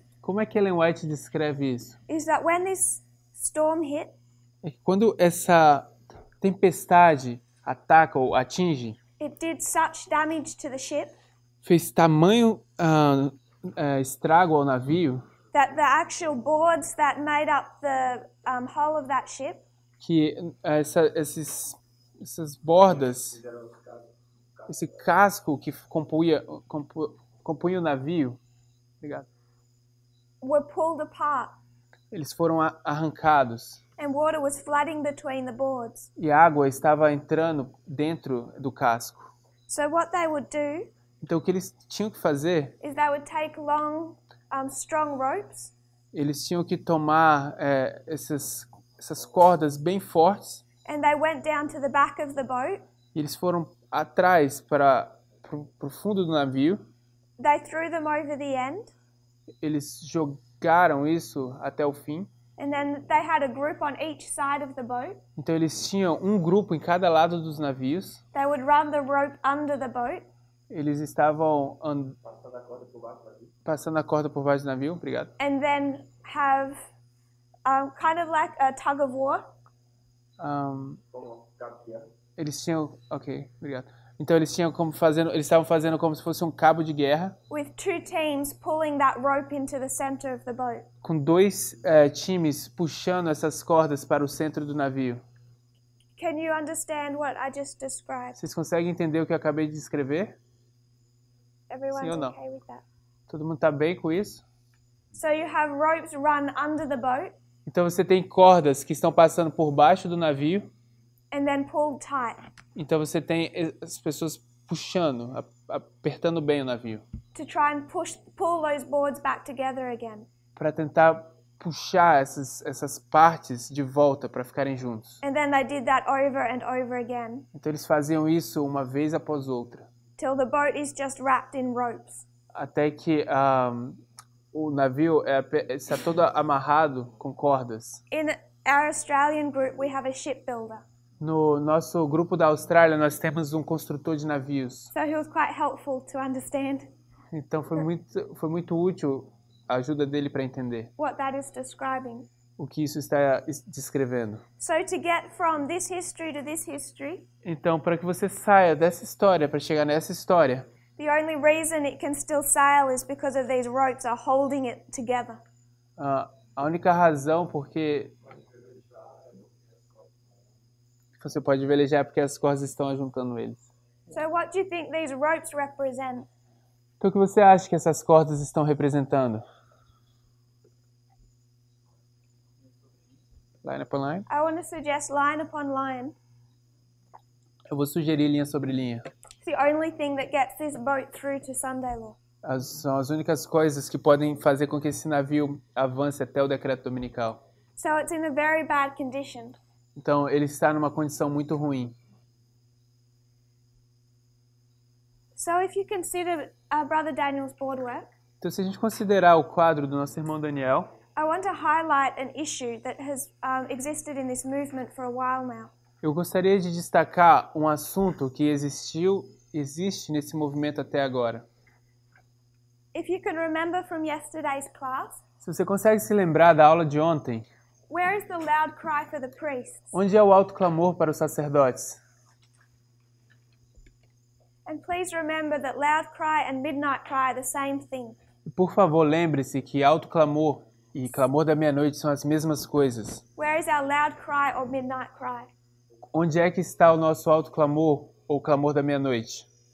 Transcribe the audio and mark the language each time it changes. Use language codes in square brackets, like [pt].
[pt] Como é que Ellen White descreve isso? [en] is that when this storm hit, [pt] É que quando essa tempestade ataca ou atinge, [en] it did such damage to the ship [pt] fez tamanho estrago ao navio, [en] that the actual boards that made up the hull of that ship [pt] que essas bordas, esse casco que compunha o navio, obrigado, [en] were pulled apart [pt] eles foram arrancados [en] and water was flooding between the boards. [pt] e a água estava entrando dentro do casco. [en] So what they would do [pt] Então o que eles tinham que fazer, [en] is they would take long, strong ropes [pt] eles tinham que tomar essas cordas bem fortes [en] and they went down to the back of the boat. [pt] e eles foram atrás para o fundo do navio. [en] They threw them over the end, [pt] Eles jogaram isso até o fim. [en] and then they had a group on each side of the boat. [pt] Então eles tinham um grupo em cada lado dos navios. [en] They would run the rope under the boat, [pt] Eles estavam passando a corda por baixo do navio, obrigado. [en] and then have kind of like a tug of war. [pt] Eles tinham, ok, obrigado. Então eles estavam fazendo como se fosse um cabo de guerra, [en] With two teams pulling that rope into the center of the boat. [pt] com dois times puxando essas cordas para o centro do navio. [en] Can you understand what I just described? [pt] Vocês conseguem entender o que eu acabei de descrever? [en] Everyone's [pt] Sim ou não? [en] okay with that? [pt] Todo mundo está bem com isso? [en] So you have ropes run under the boat [pt] Então você tem cordas que estão passando por baixo do navio. [en] and then pulled tight [pt] Então você tem as pessoas puxando, apertando bem o navio, [en] to try and pull those boards back together again. [pt] para tentar puxar essas partes de volta para ficarem juntos. [en] And then they did that over and over again [pt] Então eles faziam isso uma vez após outra, [en] till the boat is just wrapped in ropes. [pt] até que o navio está todo amarrado com cordas. [en] In our Australian group, we have a shipbuilder. [pt] No nosso grupo da Austrália, nós temos um construtor de navios. [en] So he was quite helpful to understand [pt] Então foi muito útil a ajuda dele para entender [en] what that is describing. [pt] o que isso está descrevendo. [en] So to get from this history to this history, [pt] Então, para que você saia dessa história, para chegar nessa história, [en] the only reason it can still sail is because of these ropes are holding it together. [pt] a única razão porque você pode velejar é porque as cordas estão ajuntando eles. [en] So what do you think these ropes represent? [pt] Então, o que você acha que essas cordas estão representando? [en] Line upon line? I want to suggest line upon line. [pt] Eu vou sugerir linha sobre linha. [en] It's the only thing that gets this boat through to Sunday law. [pt] São as únicas coisas que podem fazer com que esse navio avance até o decreto dominical. [en] So it's in a very bad condition. [pt] Então, ele está numa condição muito ruim. [en] So if you consider Brother Daniel's board work, [pt] Então, se a gente considerar o quadro do nosso irmão Daniel, [en] I want to highlight an issue that has existed in this movement for a while now. [pt] eu gostaria de destacar um assunto que existe nesse movimento até agora. [en] If you can remember from yesterday's class, [pt] Se você consegue se lembrar da aula de ontem, [en] where is the loud cry for the priests? [pt] onde é o alto clamor para os sacerdotes? [en] And please remember that loud cry and midnight cry are the same thing. [pt] E, por favor, lembre-se que alto clamor e clamor da meia-noite são as mesmas coisas. [en] Where is our loud cry or midnight cry? [pt] Onde é que está o nosso alto clamor ou clamor da meia-noite?